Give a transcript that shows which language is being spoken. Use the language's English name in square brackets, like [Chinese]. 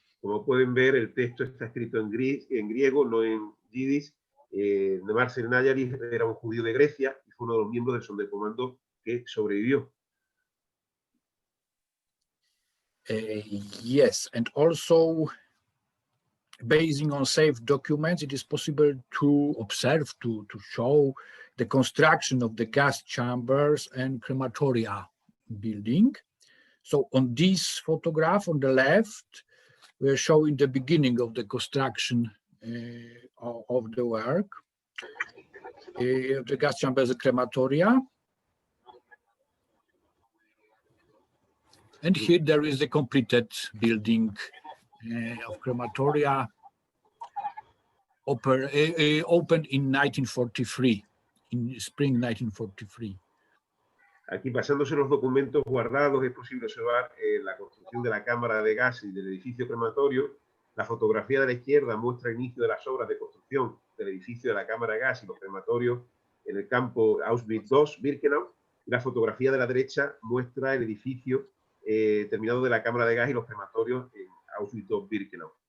[Spanish] Como pueden ver, el texto está escrito en griego, no en yiddish. Marcel Najary era un judío de Grecia y fue uno de los miembros del Sonderkommando que sobrevivió. [English] Yes, and also basing on safe documents, it is possible to observe, to show the construction of the gas chambers and crematoria building. So on this photograph on the left, we're showing the beginning of the construction of the work, the gas chambers and crematoria. And here there is the completed building of crematoria, opened in 1943, in spring 1943. [Spanish] Aquí, basándose en los documentos guardados, es posible observar la construcción de la cámara de gas y del edificio crematorio. La fotografía de la izquierda muestra el inicio de las obras de construcción del edificio de la cámara de gas y los crematorios en el campo Auschwitz II-Birkenau. Y la fotografía de la derecha muestra el edificio terminado de la cámara de gas y los crematorios en Auschwitz II-Birkenau.